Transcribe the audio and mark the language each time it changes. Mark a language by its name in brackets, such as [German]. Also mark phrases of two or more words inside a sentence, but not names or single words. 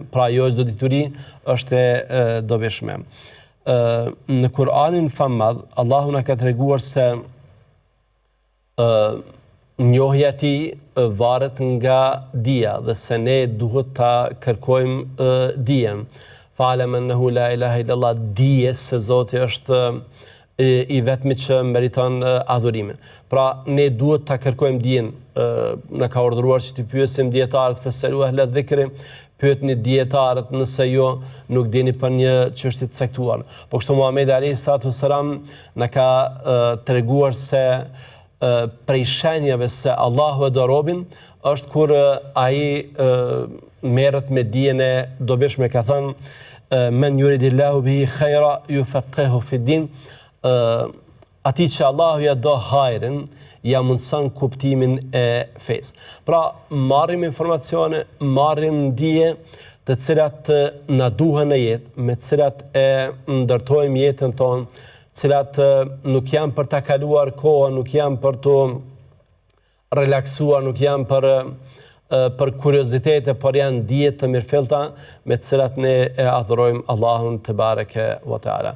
[Albanian] Pra jo çdo dituri është e dobishme. Në Kur'anin famad, Allahu na ka treguar se njohja e tij varet nga dija dhe se ne duhet ta kërkojmë dijen. [Arabic] فاعلم أنه لا إله إلا الله, [Albanian] dije se Zoti është i vetmi që meriton adhurimin. Pra ne duhet ta kërkojmë dijen. Na ka urdhëruar që të pyesim dietarët, [Arabic] فاسألوا أهل الذكر, [Albanian] pyetni dietarët nëse jo nuk dini për një çështje të caktuar. Po kështu Muhamedi [Arabic] عليه السلام [Albanian] na ka treguar se prej shenjave se Allahu e do robin është kur ai merret me dijen e dobishme, ka thënë [Arabic] من يرد الله به خيرا يفقهه في الدين, [Albanian] atij që Allahu ja do hajrin, ja mundson kuptimin e fesë. Pra, marrim informacione, marrim dije të cilat na duhen në jetë, me të cilat e ndërtojmë jetën tonë, cilat nuk janë për ta kaluar kohën, nuk janë për të relaksuar, nuk janë për kuriozitete, por janë dije të mirëfillta me të cilat ne e adhurojmë Allahun [Arabic] تبارك وتعالى.